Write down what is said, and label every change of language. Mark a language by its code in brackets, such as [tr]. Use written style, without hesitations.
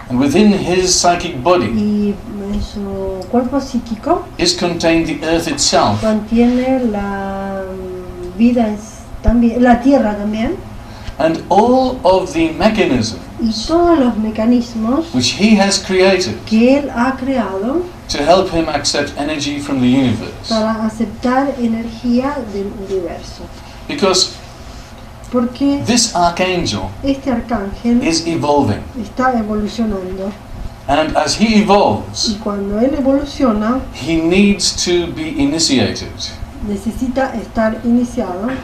[en] And within his psychic body [es] Y en su cuerpo psíquico [en] is contained the earth itself, [es] contiene la vida, también, la tierra también, [en] and all of the mechanism [es] y todos los mecanismos [en] which he has created [es] que él ha creado [en] to help him accept energy from the universe. [es] para aceptar energía del universo. [en] Because [es] Porque [en] this archangel [es] este arcángel [en] is evolving, [es] está evolucionando [en] and as he [es] y [en] evolves, [es] cuando él evoluciona [en] he needs to be initiated. [es] necesita estar iniciado,